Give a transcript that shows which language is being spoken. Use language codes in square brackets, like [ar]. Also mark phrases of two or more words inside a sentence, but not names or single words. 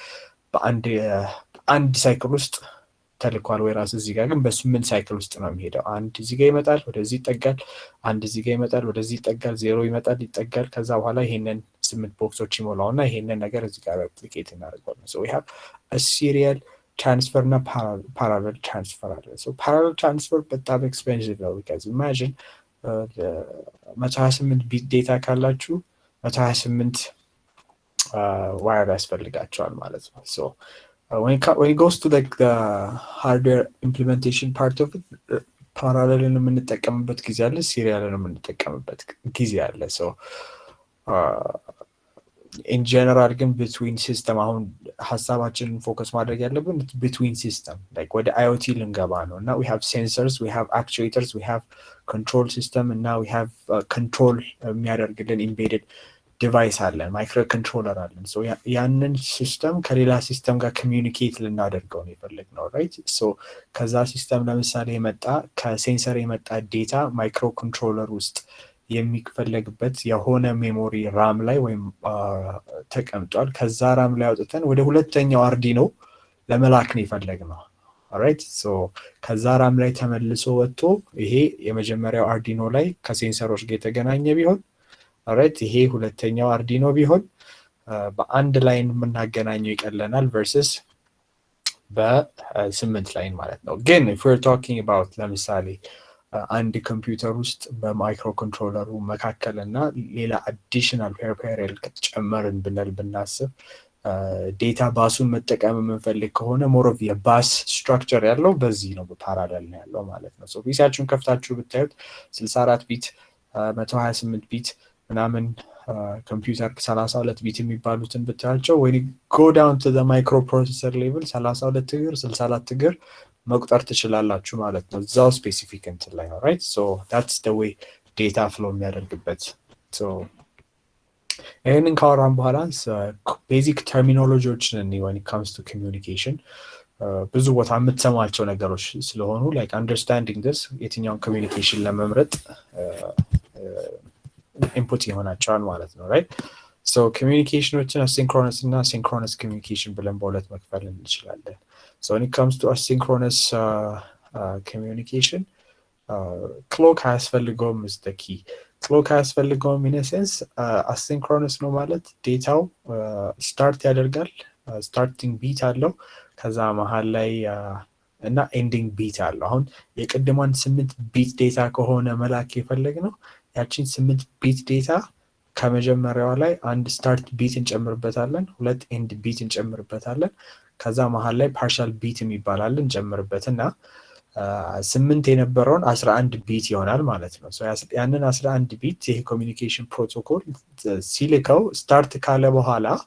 [am] በአንድ ሳይክል ውስጥ ተልኳል ወይራስ እዚህ ጋር ግን በ8 ሳይክል ውስጥ ነው የሚሄደው አንድ እዚህ ጋር ይመጣል ወደዚህ ይጠጋል አንድ እዚህ ጋር ይመጣል ወደዚህ ይጠጋል 0 ይመጣል ይጠጋል ከዛ በኋላ ይሄንን 8 ቦክሶች ይሞላውና ይሄንን ነገር እዚህ ጋር ዲፕሊኬት እናደርገዋለን [en] so we have a serial transfer [am] እና [en] parallel transfer [am] አለ [en] so parallel transfer [am] በጣም ኤክስፔንሲቭ ነው [en] because imagine 128 bit data [am] ካላችሁ 128 ዋየር ያስፈልጋቸዋል ማለት ነው [en] so when it goes to like the hardware implementation part of it [am] parallel የምንጠቀምበት ጊዜ አለ serial የምንጠቀምበት ጊዜ አለ [en] so in general [am] ግን [en] between system [am] አሁን ሐሳባችንን ፎከስ ማድረግ ያለብን [en] between system like [am] ወደ IoT ልንገባ ነው እና [en] we have sensors we have actuators we have control system and now we have control [am] የሚያደርግልን [en] embedded device [am] አለን [en] micro controller [am] አለን so ያንን ሲስተም ከሌላ ሲስተም ጋር ኮሚኒኬት ልናደርገው ነው የፈለግነው [en] right so [am] ከዛ ሲስተም ለምሳሌ የመጣ ከሴንሰር የመጣ ዴታ ማይክሮ ኮንትሮለር ውስጥ የሚፈለግበት የሆነ ሜሞሪ ራም ላይ ወይም ተቀምጧል ከዛ ራም ላይ አውጥተን ወደ ሁለተኛው አርዲኖ ለመላክ ነው የፈለግነው [en] alright so [am] ከዛ ራም ላይ ተመልሶ ወጥቶ ይሄ የመጀመሪያው አርዲኖ ላይ ከሴንሰሮች ጋር የተገናኘ ቢሆን alright ይሄ ሁለተኛው አርዲኖ ቢሆን በአንድ ላይን የምናገናኘው ይቀለናል versus በ8 ላይን ማለት ነው ግን [en] if we're talking about [am] ለምሳሌ አንድ ኮምፒውተር ውስጥ በማይክሮ ኮንትሮለሩ መካከልና ሌላ [en] additional peripheral [am] ጨመርን ብናስብ ዴታ ባሱን መጠቀም የምንፈልግ ከሆነ [en] more of [am] የባስ ስትራክቸር ያለው በዚህ ነው በፓራሌል ነው ያለው ማለት ነው ሶ ፒሲያችሁን ከፍታችሁ ብታዩት 64 ቢት 128 ቢት ምናምን ኮምፒውተር 32 ቢት የሚባሉትን ብታያቸው ወይ [en] go down to the microprocessor level [am] 32 እግር 64 እግር መቁጠር ትችላላችሁ ማለት ነው እዛው ስፔሲፊክ እንትን ላይ ነው [en] right so that's the way data flow [am] የሚያደርግበት so ይሄንን ካወራን በኋላ ቤዚክ ተርሚኖሎጂዎችን [en] when it comes to communication [am] ብዙ ቦታ የምትሰማቸው ነገሮች ስለሆኑ [en] like understanding this [am] የትኛውን ኮሚኒኬሽን ለመምረጥ ኢንፑት ይሆናቸዋል ማለት ነው [en] right so [am] communicationዎችን asynchronous እና [en] synchronous communication [am] ብለን በሁለት መክፈል እንችላለን [en] so when it comes to asynchronous communication clock [am] አያስፈልገውም [en] is the key clock [am] አያስፈልገውም [en] in a sense asynchronous [am] ነው ማለት ዴታው start ያደርጋል [en] starting beat [am] አለው ከዛ መሃል ላይ እና [en] ending bit [am] አለው አሁን የቀደማን [en] 8 bit data [am] ከሆነ መላክ የፈለግነው ያቺን [en] 8 bit data [am] ከመጀመሪያው ላይ አንድ [en] start bit [am] እንጨምርበታለን ሁለት [en] end bit [am] እንጨምርበታለን ከዛ መሃል ላይ [en] partial bit [am] የሚባላል እንጨምርበትና 8 የነበረውን 11 ቢት ይሆናል ማለት ነው። ያንን 11 ቢት ይሄ [en] communication protocol [am] ሲልከው ስታርት ካለ በኋላ